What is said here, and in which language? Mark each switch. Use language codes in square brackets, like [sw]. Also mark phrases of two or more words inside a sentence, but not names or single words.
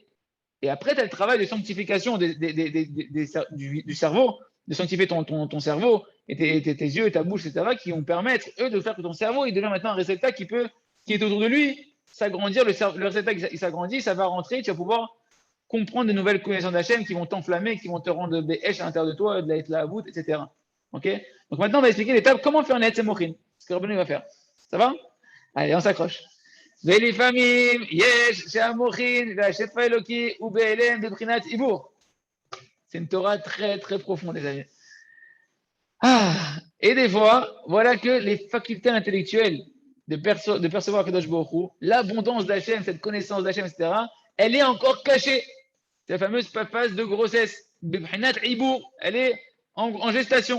[fr] Et après, tu as le travail de sanctification du cerveau, de sanctifier ton cerveau, et tes yeux et ta bouche, etc., qui vont permettre, eux, de faire que ton cerveau, il devient maintenant un réceptacle qui est autour de lui, s'agrandir, le réceptacle, il s'agrandit, ça va rentrer, tu vas pouvoir comprendre de nouvelles connaissances d'Hachem qui vont t'enflammer, qui vont te rendre des hèches à l'intérieur de toi, de la voûte, etc. Ok? Donc maintenant, on va expliquer l'étape, comment faire naître ces mochines, ce que Rabbeinu va faire. Ça va? Allez, on s'accroche. [he] ולפעמים יש שהמוחין והשפע האלוקי הוא בהלם בבחינת עיבור. [fr] C'est une Torah très très profonde, les amis. Et des fois, voilà que les facultés intellectuelles de percevoir [he] קדוש ברוך הוא, [fr] l'abondance d'Hachem, cette connaissance d'Hachem, etc., elle est encore cachée. C'est la fameuse phase de grossesse. [he] בבחינת עיבור, [fr] elle est en gestation.